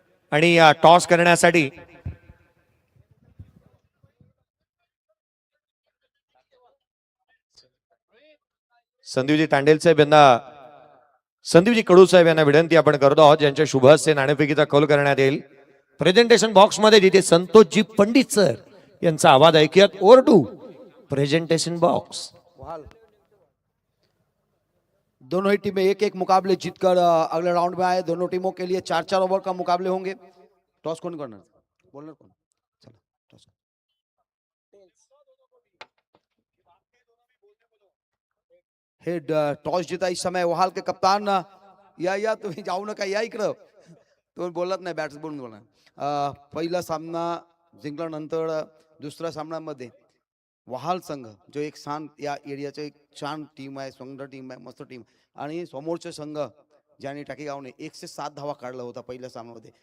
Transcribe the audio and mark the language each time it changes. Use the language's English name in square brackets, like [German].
[Marathi] आणि या टॉस करण्यासाठी संदीपजी तांडेल साहेब यांना, संदीपजी कडू साहेब यांना विनंती आपण करतो आहोत, ज्यांच्या शुभ हस्ते नाणेफेकीचा कौल करण्यात येईल. प्रेझेंटेशन बॉक्स मध्ये जिथे संतोषजी पंडित सर यांचा आवाज ऐकूयात. [English] Over to presentation box. [Hindi] दोनों ही टीमें एक एक मुकाबले जीतकर अगले राउंड में आए. दोनों टीमों के लिए 4-4 ओवर का मुकाबले होंगे. टॉस कौन करना, बोलना कौन? चलो टॉस. हे टॉस जीता इस समय वहाल के कप्तान. [Marathi] या तुम्ही जाऊ नका, या इकडं. तुम्ही बोलत नाही, बॅट्स बोलून बोला. पहिला सामना जिंकल्यानंतर दुसऱ्या सामन्यामध्ये वहाल संघ जो एक शांत या एरियाचा एक छान टीम आहे, सुंदर टीम आहे, मस्त टीम. आणि समोरचे संघ ज्याने टाकीगावने 107 धावा काढला होता पहिल्या सामन्यामध्ये.